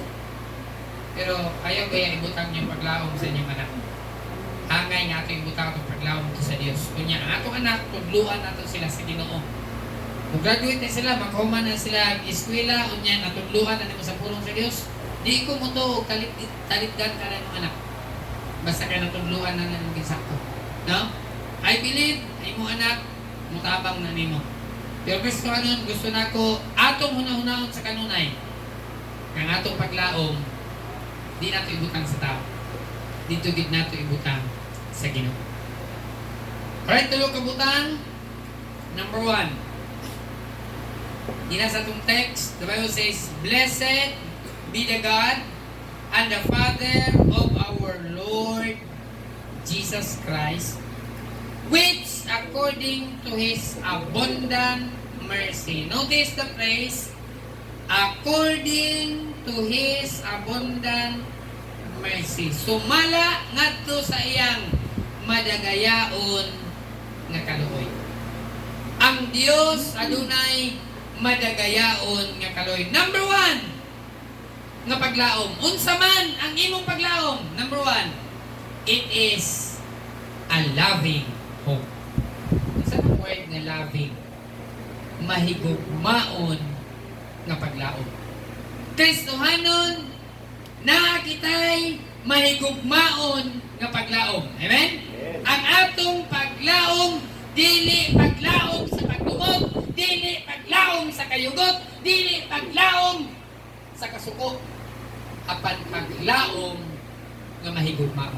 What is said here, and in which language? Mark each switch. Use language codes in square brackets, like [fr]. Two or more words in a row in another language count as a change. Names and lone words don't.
[ceb] Pero ayaw kaya ibutang niyong paglaom sa inyong anak. Hangay nga ito ibutang itong paglaom ito sa Diyos. Kunya, ang atong anak, tudluan nato sila sa Ginoo. Kung graduate na sila, makahuman na sila eskwela, unya, natudluan na nimo sa pulong sa Diyos. Di ko mo to talitgan ka na ng anak. Basta ka natudluan na ng gisakto. [en] No? I believe, [ceb] ay mo anak, mutabang na nimo. Pero Kristohanon, gusto na ko, atong hunahunahon sa kanunay, ang atong paglaom, di nato ibutang sa tao. Dito gid nato ibutang sa Ginoo. Alright, tulo ka butang. Number 1. Dina sa itong [en] text, the Bible says, blessed be the God and the Father of our Lord Jesus Christ, which according to His abundant mercy. Notice the phrase, according to His abundant mercy. [ceb] Sumala ngadto sa iyang madagayaon nga kaluoy. Ang Dios adunay madagayaon nga kaluoy. Number 1 nga paglaom. Unsa man ang imong paglaom? [en] Number 1, it is a loving hope. [ceb] Unsa ang word nga loving? Mahigugmaon nga paglaom. Kristohanon, nakakitay mahigugmaon nga paglaom. Amen? Ang atong paglaom, dili paglaom sa pagdumog, dili paglaom sa kayugot, dili paglaom sa kasuko, apan paglaom nga mahigugmaon.